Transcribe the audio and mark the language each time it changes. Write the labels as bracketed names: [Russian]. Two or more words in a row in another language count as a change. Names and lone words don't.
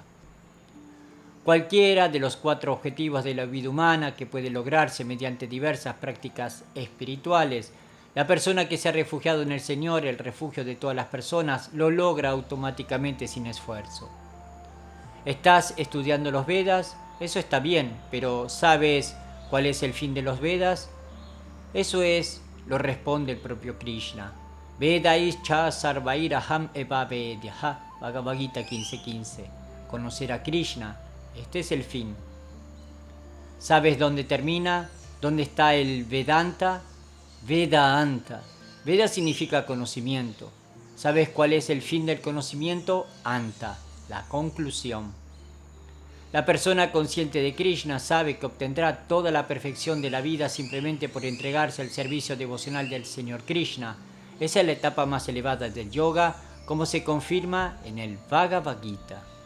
[Spanish] Cualquiera de los 4 objetivos de la vida humana que puede lograrse mediante diversas prácticas espirituales, la persona que se ha refugiado en el Señor, el refugio de todas las personas, lo logra automáticamente sin esfuerzo. ¿Estás estudiando los Vedas? Eso está bien, pero ¿sabes cuál es el fin de los Vedas? Eso lo responde el propio Krishna. [Sanskrit] Vedais cha sarvairaham eva vedyaha. [Spanish] Bhagavad Gita 15.15. Conocer a Krishna, este es el fin. ¿Sabes dónde termina? ¿Dónde está el Vedanta? Vedanta. Veda significa conocimiento. ¿Sabes cuál es el fin del conocimiento? Anta, la conclusión. La persona consciente de Krishna sabe que obtendrá toda la perfección de la vida simplemente por entregarse al servicio devocional del Señor Krishna. Esa es la etapa más elevada del yoga, como se confirma en el Bhagavad Gita.